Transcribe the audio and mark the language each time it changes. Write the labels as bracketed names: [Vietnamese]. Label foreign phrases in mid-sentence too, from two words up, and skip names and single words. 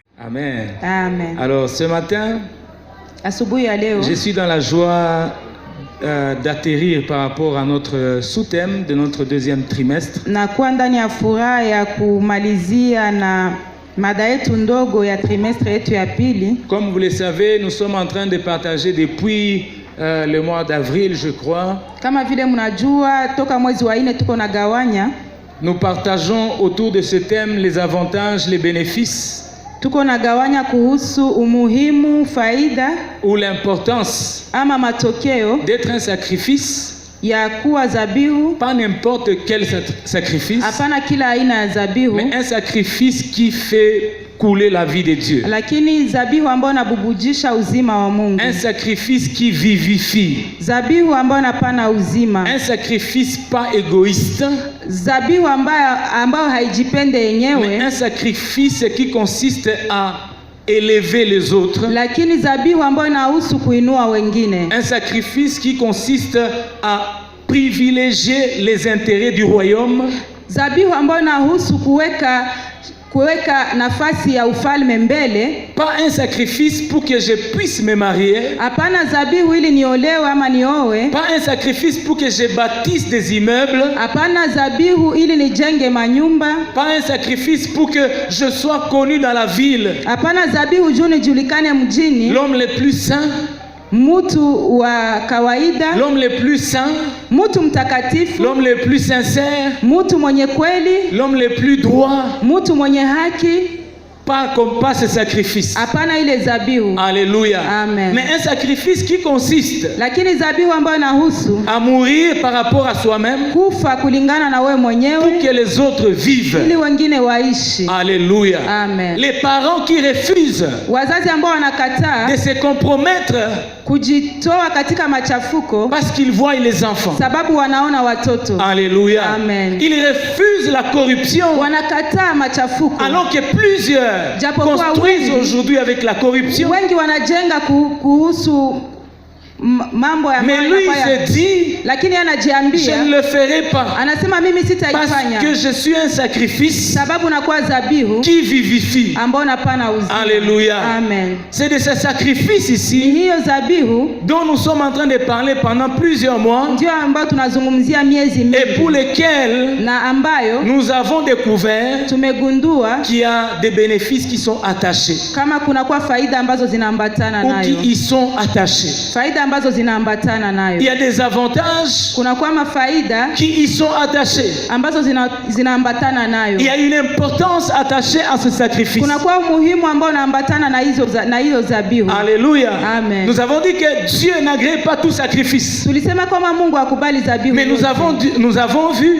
[French] Amen. Amen. Alors ce matin, [Swahili] Asubuhi ya leo [French] je suis dans la joie d'atterrir par rapport à notre sous-thème de notre deuxième trimestre. [Swahili] nakuwa ndani ya furaha ya kumalizia na mada yetu ndogo ya trimestre yetu ya pili. [French] Comme vous le savez, nous sommes en train de partager depuis le mois d'avril, je crois. [Swahili] Kama vile mnajua toka mwezi wa 4 tuko nagawanya. [French] Nous partageons autour de ce thème les avantages, les bénéfices. [Swahili] Tuko nagawanya kuhusu umuhimu, faida [French] ou l'importance [Swahili] ama matokeo [French] d'être un sacrifice. [Swahili] ya kuwa zabihu. [French] Pas n'importe quel sacrifice. [Swahili] Hapana kila aina ya zabihu. [French] Mais un sacrifice qui fait couler la vie de Dieu. [Swahili] Lakini zabihu ambayo inabubujisha uzima wa Mungu. [French] Un sacrifice qui vivifie. [Swahili] Zabihu ambayo inapana uzima. [French] Un sacrifice pas égoïste. [Swahili] Zabihu ambayo haijipende yenyewe. [French] Mais un sacrifice qui consiste à élever les autres. [Swahili] Lakini zabihu ambayo inahusu kuinua wengine. [French] Un sacrifice qui consiste à privilégier les intérêts du royaume. [Swahili] Zabihu ambayo inahusu kuweka nafasi ya ufalme mbele. [French] Pas un sacrifice pour que je puisse me marier. [Swahili] Hapana zabihu ili niolewe ama niowe. [French] Pas un sacrifice pour que je bâtisse des immeubles. [Swahili] Hapana zabihu ili nijenge manyumba. [French] Pas un sacrifice pour que je sois connu dans la ville. [Swahili] Hapana zabihu juu nijulikane mjini. [French] L'homme le plus saint. [Swahili] Mutu wa kawaida. [French] L'homme le plus saint. [Swahili] Mutu mtakatifu. [French] L'homme le plus sincère. [Swahili] Mutu mwenye kweli. [French] L'homme le plus droit. [Swahili] Mutu mwenye haki. [French] Pas ce sacrifice. [Swahili] Hapana ile zabihu. [French] Alléluia. Amen. Mais un sacrifice qui consiste [Swahili] lakini zabihu ambayo inahusu [French] à mourir par rapport à soi-même. [Swahili] Kufa kulingana na wewe mwenyewe. [French] Pour que les autres vivent. [Swahili] Ili wengine waishi. [French] Alléluia. Amen. Les parents qui refusent [Swahili] wazazi ambao wanakataa [French] de se compromettre [Swahili] kujitoa katika machafuko [French] parce qu'ils voient les enfants. [Swahili] Sababu wanaona watoto. [French] Alléluia. Amen. Ils refusent la corruption. [Swahili] Wanakataa machafuko. [French] Alors que plusieurs construisent aujourd'hui avec la corruption. [Swahili] Wengi wanajenga kuhusu mambo ya [French] mais lui se dit, [Swahili] lakini anajiambia [French] je ne le ferai pas. [Swahili] Anasema mimi sitaifanya. [French] Parce que je suis un sacrifice. [Swahili] Sababu nakuwa zabihu [French] qui vivifie. [Swahili] Ambao napana uzima. [French] Alléluia. Amen. C'est de ce sacrifice ici. [Swahili] Hiyo zabihu [French] dont nous sommes en train de parler pendant plusieurs mois. [Swahili] Ndio ambao tunazungumzia miezi mingi. [French] Et pour lesquels [Swahili] na ambayo [French] nous avons découvert [Swahili] tumegundua [French] qu'il y a des bénéfices qui sont attachés. [Swahili] Kama kuna kwa faida ambazo zinaambatana nayo. [French] Ou qui y sont attachés. [Swahili] Faida ambazo zinaambatana nayo. [French] Il y a des avantages [Swahili] kuna kwa mafaida [French] qui y sont attachés. [Swahili] Ambazo zinaambatana nayo. [French] Il y a une importance attachée à ce sacrifice. [Swahili] Kuna kwa umuhimu ambao unaambatana na hizo zabihu. [French] Alléluia. Amen. Nous avons dit que Dieu n'agrée pas tout sacrifice. [Swahili] Tulisema kama Mungu akubali zabihu. [French] Mais nous avons vu